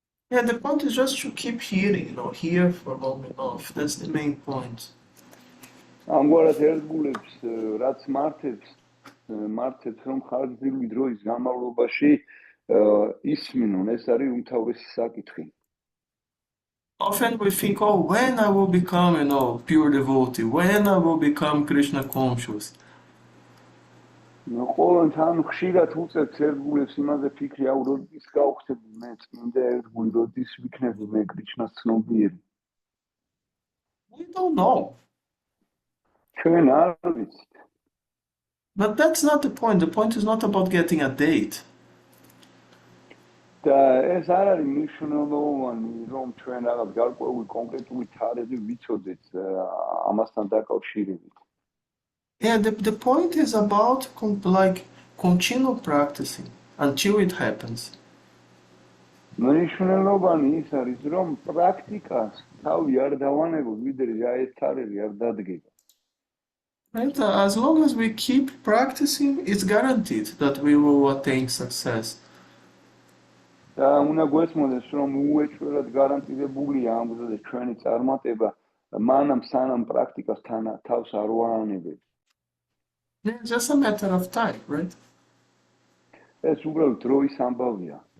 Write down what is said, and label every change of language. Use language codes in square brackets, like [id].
[en] Yeah, the point is just to keep hearing, hear for long enough. That's the main point. [ka] ამგვარად ერთგულებს რაც მართებს რომ ხანგრძლივი დროის განმავლობაში ისმინონ, ეს არის უმთავრესი საკითხი. [en] Often we think, oh, when I will become, pure devotee, when I will become Krishna conscious. [ka] ყოველთან ხშირად უწევთ ერთგულებს იმაზე ფიქრი, აუ როდის გავხდები მე წმინდა ერთგული, როდის ვიქნები მე კრიშნას ცნობიერი. [en] We don't know. [ka] ჩვენ არ ვიცით. [en] But that's not the point. The point is not about getting a date. [ka] და ეს არ არის მნიშვნელოვანი, რომ ჩვენ რაღაც გარკვეული კონკრეტული თარიღი ვიცოდეთ ამასთან დაკავშირებით. [en] Yeah, the point is about continue practicing until it happens. [ka] მნიშვნელოვანი ის არის, რომ პრაქტიკას თავი არ დავანებოთ, ვიდრე ეს თარიღი არ დადგება. [en] Right? As long as we keep practicing, it's guaranteed that we will attain success. [ka] და უნდა გვესმოდეს, რომ უეჭველად გარანტირებულია ამ გზაზე ჩვენი წარმატება, მანამ სანამ პრაქტიკას თავს არ ვაანებებთ. [en] Yeah, it's just a matter of time, right? [ka] ეს უბრალოდ დროის ამბავია.